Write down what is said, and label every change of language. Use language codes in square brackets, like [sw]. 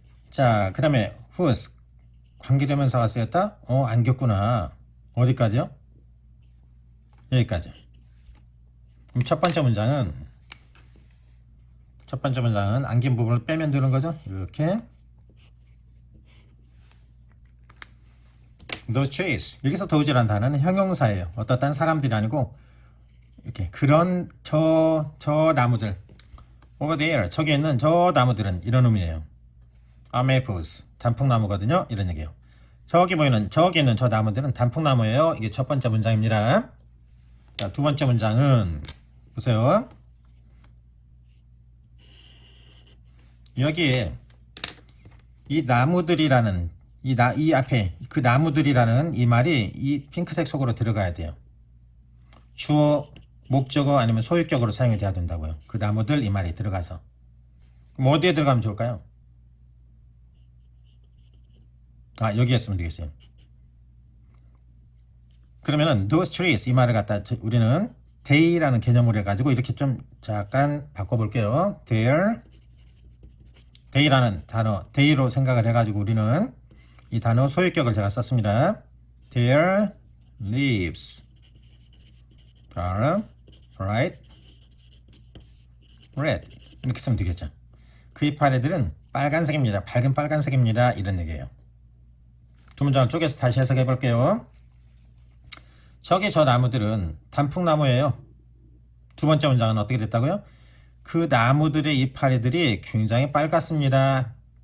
[ko] 자, 그 다음에 whose 관계대명사가 쓰였다? 안 겪구나. 어디까지요? 여기까지. 그럼 첫 번째 문장은 안긴 부분을 빼면 되는 거죠. 이렇게 [en] those trees. [ko] 여기서 those라는 단어는 형용사예요. 어떻단 사람들이 아니고 이렇게 그런 저 나무들 [en] over there [ko] 저기 있는 저 나무들은 이런 의미예요. [en] are maples [ko] 단풍나무거든요. 이런 얘기예요. 저기 있는 저 나무들은 단풍나무예요. 이게 첫 번째 문장입니다. 자, 두 번째 문장은 보세요. 여기에 이 나무들이라는 이 앞에 그 나무들이라는 이 말이 이 핑크색 속으로 들어가야 돼요. 주어, 목적어 아니면 소유격으로 사용이 돼야 된다고요. 그 나무들 이 말이 들어가서. 그럼 어디에 들어가면 좋을까요? 여기에 쓰면 되겠어요. 그러면은 [en] those trees [ko] 이 말을 갖다 우리는 they라는 개념으로 해가지고 이렇게 좀 잠깐 바꿔볼게요. they라는 단어 they로 생각을 해가지고 우리는 이 단어 소유격을 제가 썼습니다. [en] Their leaves are bright red [ko] 이렇게 쓰면 되겠죠. 그 이파리들은 빨간색입니다. 밝은 빨간색입니다. 이런 얘기예요. 두 문장을 쪼개서 다시 해석해 볼게요. 저기 저 나무들은 단풍나무예요. 두 번째 문장은 어떻게 됐다고요? 그 나무들의 이파리들이 굉장히 빨갛습니다.